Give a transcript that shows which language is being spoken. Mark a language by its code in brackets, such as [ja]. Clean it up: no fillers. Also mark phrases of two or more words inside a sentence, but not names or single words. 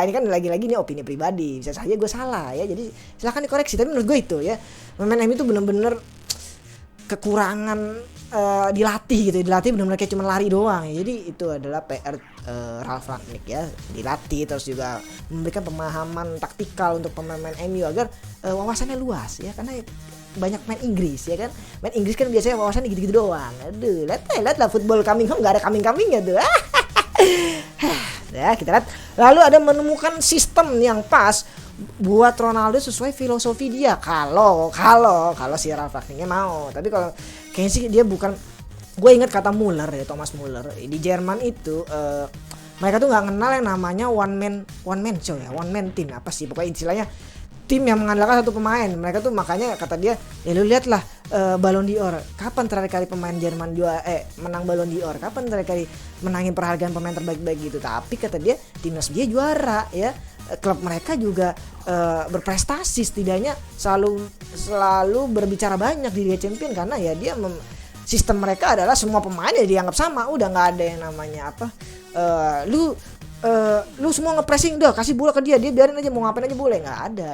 [id] Ini kan lagi-lagi ini opini pribadi, bisa saja gue salah ya, jadi silahkan dikoreksi, tapi menurut gue itu ya, pemain MU itu bener-bener kekurangan dilatih benar-benar kayak cuma lari doang ya. Jadi itu adalah PR Ralf Rangnick ya, dilatih terus juga memberikan pemahaman taktikal untuk pemain-pemain MU agar wawasannya luas ya, karena banyak main Inggris ya kan, main Inggris kan biasanya wawasannya gitu-gitu doang. Aduh, lihat lah [en] football coming home, [id] nggak ada coming-comingnya tuh. Ya kita lihat. Lalu ada menemukan sistem yang pas buat Ronaldo sesuai filosofi dia. Kalau si Ralf Rangnicknya mau. Tapi kalau kayaknya sih dia bukan. Gue ingat kata Muller ya, Thomas Muller di Jerman itu mereka tuh nggak kenal yang namanya [en] one man show [id] ya, [en] one man team [id] apa sih pokoknya istilahnya tim yang mengandalkan satu pemain. Mereka tuh makanya kata dia, ya lu lihatlah Ballon d'Or. Kapan terakhir kali pemain Jerman menang Ballon d'Or? Kapan terakhir kali menangin perhargaan pemain terbaik gitu? Tapi kata dia timnas dia juara ya. Klub mereka juga berprestasi, setidaknya selalu berbicara banyak di Liga Champions karena ya dia sistem mereka adalah semua pemain ya dianggap sama, udah nggak ada yang namanya apa lu semua ngepressing udah kasih bola ke dia biarin aja mau ngapain aja boleh, nggak ada.